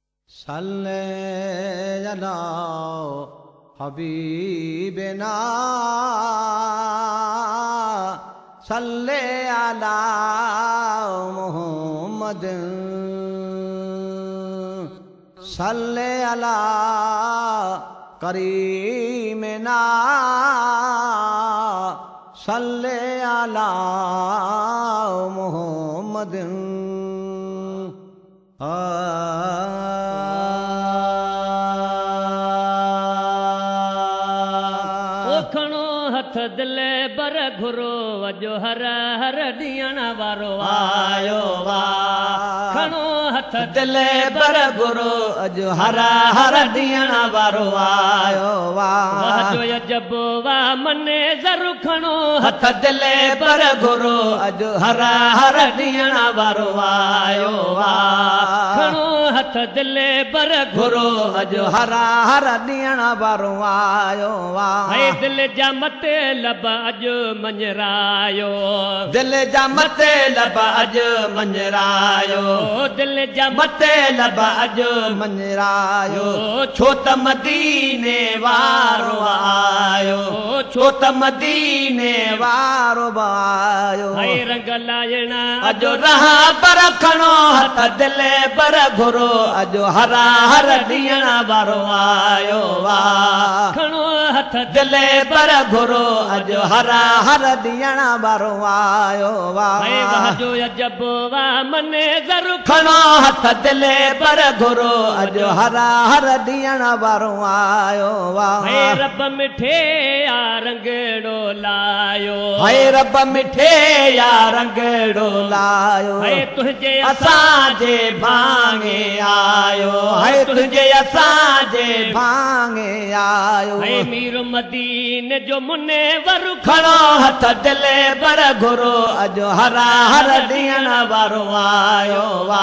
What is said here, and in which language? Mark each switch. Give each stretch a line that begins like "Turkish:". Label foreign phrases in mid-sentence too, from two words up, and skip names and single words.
Arabic: صل على حبيبنا صل على محمد صل على كريمنا صل على محمد
Sindhi: ओखणो हथ दिले बर घुरो अजो हर हर ॾियण वारो आयो वा खणो हथ दिले बर घुरो अजो हर हर ॾियण वारो आयो वा जो अजब वा मने ज़रू खणो हथ दिले बर घुरो अजो हर हर ॾियण वारो आयो वा खणो हथ दिले बर घुरो अजो हर हर ॾियण वारो आयो वा दिल जा मते लब अजु मंजरायो दिल जा मते लब अजु मंजरायो दिल जा मते लब अजु मंजरायो छो त मदीने वारो आयो छो त मदीने वारो आयो रंग लायणा अजो रहा पर खणो हथ दिले पर घुरो अजो हरा हर ॾियण वारो आयो वा खणो हथ दिले पर घुरो अजो हरा हर ॾियण वारो आयो वा जो अजब वा मने ज़रू खणो हथ दिले पर घुरो अजो हरा हर ॾियण वारो आयो वा रब मिठे या रंगड़ो लायो हाय रब मिठे या रंगड़ो लायो तुझे असांजे भाङे आयो हाय तुझे असांजे भाङे आयो मीर मदीने जो मुने वरु खणो हथ दिले पर घुरो अजो हरा हर ॾियण वारो आयो वा